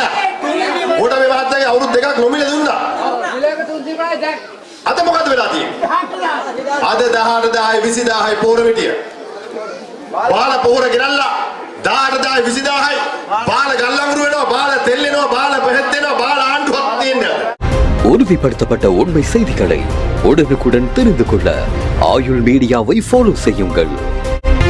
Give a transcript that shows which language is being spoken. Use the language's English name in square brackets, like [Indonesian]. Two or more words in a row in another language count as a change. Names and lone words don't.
[Sinhala] කොට මේ මහත්තයාගේ අවුරුදු 2ක් නොමිලේ දුන්නා. අද මොකද වෙලා තියෙන්නේ? අද 18000යි 20000යි පොහොර මිටිය. බාල පොහොර ගෙනල්ලා 18000යි 20000යි බාල ගල්ලඟුරු වෙනවා, බාල තෙල් වෙනවා, බාල බෙහෙත් වෙනවා, බාල ආණ්ඩුවක් තියෙනවා. [Tamil] உறுதிப்படுத்தப்பட்ட உண்மை செய்திகளை உடனுக்குடன் தெரிந்து கொள்ள ஆயுள் மீடியாவை ஃபாலோ செய்யுங்கள்.